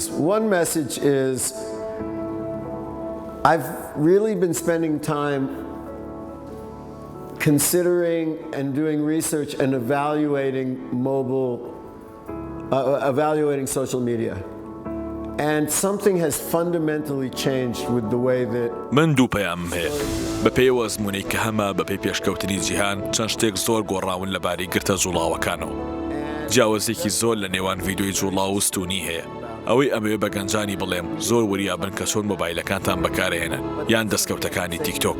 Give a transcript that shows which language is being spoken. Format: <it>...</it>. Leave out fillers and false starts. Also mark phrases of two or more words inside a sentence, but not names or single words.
<en>One message is I've really been spending time considering and doing research and evaluating social media. And something has fundamentally changed with the way that</en> <ckb>من دوو پەیامم هەیە. بە پێی ئەزموونەی کە هەمە بە پێی پێشکەوتنی جیهان چەند شتێک زۆر گۆڕاون لەبارەی گرتە جوڵاوەکانەوە. جیاوازێکی زۆر لە نێوان ڤیدۆی جوڵاو و ستونی هەیە. ئەوەی ئەمەوێ بە گەنجانی بڵێم زۆر وریابن کە چۆن مۆبایلەکانتان بەکارهێنن یان دەستکەوتەکانی تیکتۆک.</ckb>